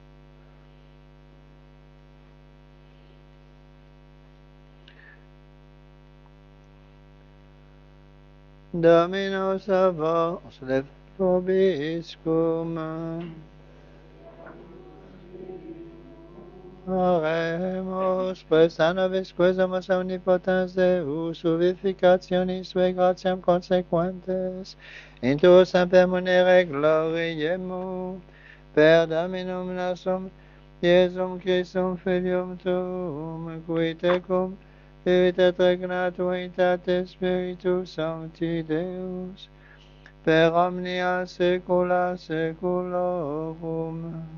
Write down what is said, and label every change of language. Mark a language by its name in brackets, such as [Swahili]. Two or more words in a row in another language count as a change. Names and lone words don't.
[Latin] Domino savo, [French] on se lève, [Latin] vobiscum. Oremus, presta nobis quesumus omnipotens Deus, vivificationis sue gratiam consequentes, in tuo semper munere gloriemu, per Dominum nostrum, Iesum Christum Filium Tuum, qui tecum vivit et regnat unitate Spiritus Sancti Deus, per omnia saecula saeculorum.